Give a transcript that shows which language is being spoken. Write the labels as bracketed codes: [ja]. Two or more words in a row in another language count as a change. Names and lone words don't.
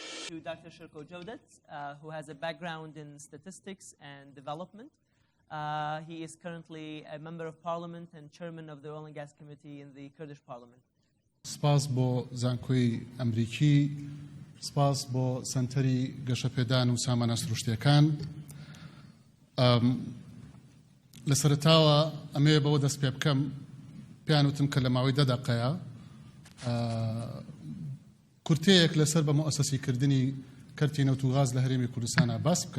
[en] to Dr. Shirko Jawdat, who has a background in statistics and development. He is currently a member of parliament and chairman of the Oil and Gas Committee in the Kurdish parliament. [ckb] سپاس بۆ زانکۆی ئەمریکی، سپاس بۆ سنتەری گەشەپێدان و سامانە سروشتیەکان. لە سەرەتاوە ئەمەوێ بەوە دەست پێ بکەم پێیان وتم کە لە ماوەی 10 دەقەیە کورتەیەک لەسەر بە مؤسسیکردنی کەرتی نەوت و غاز لە هەرێمی کوردستانە باس بکەم.